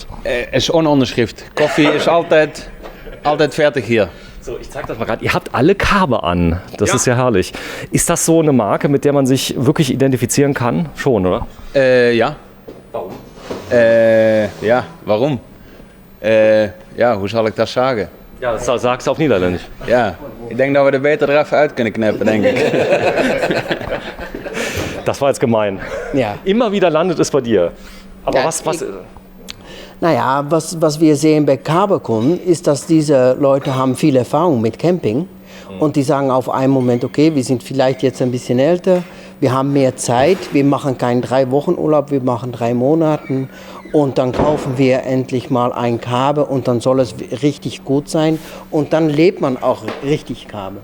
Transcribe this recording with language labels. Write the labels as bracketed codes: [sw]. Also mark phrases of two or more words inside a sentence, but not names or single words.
[de] Es ist ohne Unterschrift. Kaffee ist altijd fertig hier. So, ich zeige das mal gerade. Ihr habt alle Karbe an. Das ist ja herrlich. Ist das so eine Marke, mit der man sich wirklich identifizieren kann? Schon, oder? Ja. Warum? Ja, warum? [nl] Ja, hoe zal ik [de] das sagen? Ja, das sagst du auf Niederländisch. [nl] Ja, [de] ich denke, dass wir da [nl] beter er even uit kunnen knippen, [de] denke ich. Das war jetzt gemein. Ja. Immer wieder landet es bei dir. Aber Ja, was Naja, was wir sehen bei Kabelkunden ist, dass diese Leute haben viel Erfahrung mit Camping und die sagen auf einen Moment, okay, wir sind vielleicht jetzt ein bisschen älter, wir haben mehr Zeit, wir machen keinen 3 Wochen Urlaub, wir machen 3 Monaten und dann kaufen wir endlich mal ein Kabel und dann soll es richtig gut sein und dann lebt man auch richtig Kabel.